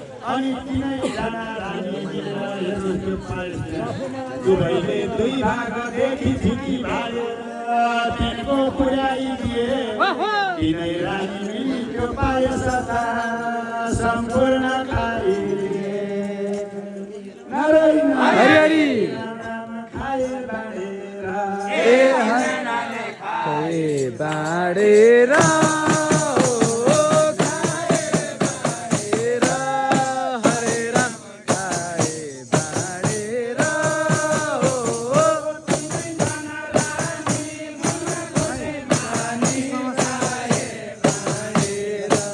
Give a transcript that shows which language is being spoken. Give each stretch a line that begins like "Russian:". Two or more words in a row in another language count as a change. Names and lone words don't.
Nepali: अनि तिनैजना रानी मिलेर हेर्नुहोस्, त्यो पायस दुवैले दुई भाग देखि थिकी भाग तिनको पुर्याइदिए। तिनै रानी मिली त्यो पायस सम्पूर्ण खाइदिए। नारायण। हरि हरि। खाए बाँडेर। ए, खाए बाँडेर। ओ, खाए बाँडेर, हरे राम, खाए बाँडेर, ओ, तिनैजना रानी बुनको सेवानी खाए बाँडेर।